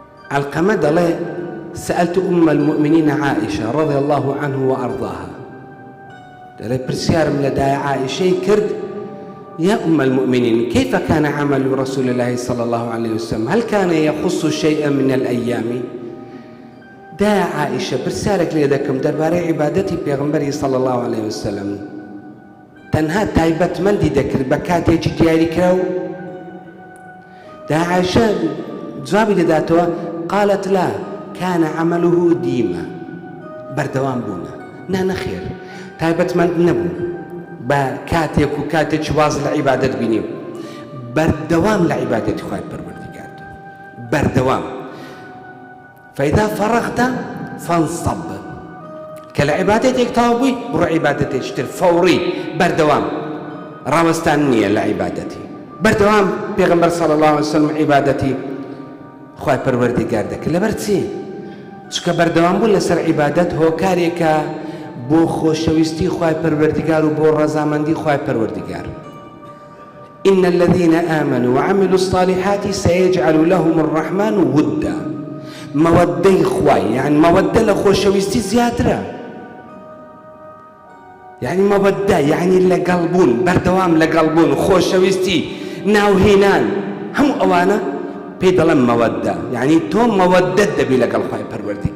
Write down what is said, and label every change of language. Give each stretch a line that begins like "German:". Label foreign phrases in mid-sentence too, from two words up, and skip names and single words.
Arabic: علقمة دڵێ سألت أم المؤمنين عائشة رضي الله عنه وأرضاها
Central Kurdish: دەڵێ پرسیارم لە دایە عائشەی کرد
Arabic: يا أم المؤمنين كيف كان عمل رسول الله صلى الله عليه وسلم هل كان يخص شيئا من الأيام
Central Kurdish: دایە عائشە پرسیارێک لێ دەکەم دەربارەی عیبادەتی پێغەمبەری
Arabic: صلى الله عليه وسلم
Central Kurdish: تەنها تایبەتمەندی دەکرد بە کاتێکی دیاری کراو دایە عائشە جوابی دەداتەوە
Arabic: قالت لا كان عمله ديما
Central Kurdish: بەردەوام بوونە نەخێر تایبەتمەند نەبوو بە کاتێک و کاتێکی واز لە عیبادەت بینیم بەردەوام لە عیبادەتی خوای پەروەردیگار بەردەوام
Arabic: فإذا فرغت فانصب
Central Kurdish: کە لە عیبادەتێک تەواو بووی بڕۆ عیبادەتێکی تر فەوڕی بەردەوام ڕاوەستان نییە لە عیبادەتی بەردەوام پێغەمبەر
Arabic: صلی الله عليه وسلم
Central Kurdish: عیبادەتی خوای پەروەردیگار دەکرد لەبەر چی؟ چونکە بەردەوام بوون لەسەر عیبادەت هۆکارێکە بۆ خۆشەویستی خوای پەروەردیگار و بۆ ڕەزامەندی خوای پەروەردیگار
Arabic: إن الذين آمنوا وعملوا الصالحات سيجعل لهم الرحمن ودا
Central Kurdish: مودەی خوای یعنی مەوەدە لە خۆشەویستی زیاترە یعنی مەوەدە یعنی لەگەڵبوون بەردەوام لەگەڵبوون خۆشەویستی ناوهێنان هەموو ئەوانە پێی دەڵێن مەوەدە یعنی تۆ مەوەدەت دەبی لەگەڵ خوای پەروەردیگار